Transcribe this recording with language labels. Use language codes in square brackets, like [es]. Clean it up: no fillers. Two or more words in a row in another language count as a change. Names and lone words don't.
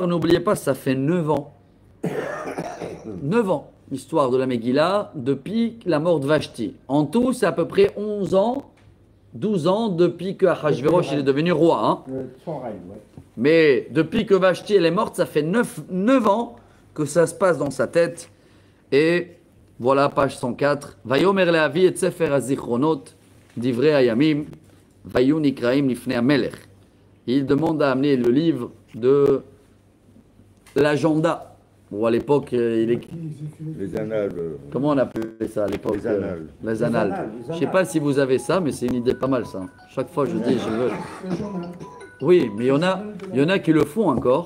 [fr] N'oubliez pas, ça fait 9 ans. 9 ans, l'histoire de la Megillah, depuis la mort de Vashti. En tout, c'est à peu près 11 ans 12 ans depuis que Ahashverosh il est devenu roi. Hein. Son règne, ouais. Mais depuis que Vashti elle est morte, ça fait 9 ans que ça se passe dans sa tête. Et voilà, page 104. [he] ויאמר להביא את ספר הזכרונות דברי הימים ויהיו נקראים לפני המלך. [fr] Il demande à amener le livre de l'agenda. Bon, à l'époque, il est... Les annales. Comment on appelait ça à l'époque? Les annales. Les annales. Je ne sais pas si vous avez ça, mais c'est une idée pas mal ça. Chaque fois, je dis, je veux. Oui, mais il y en a qui le font encore.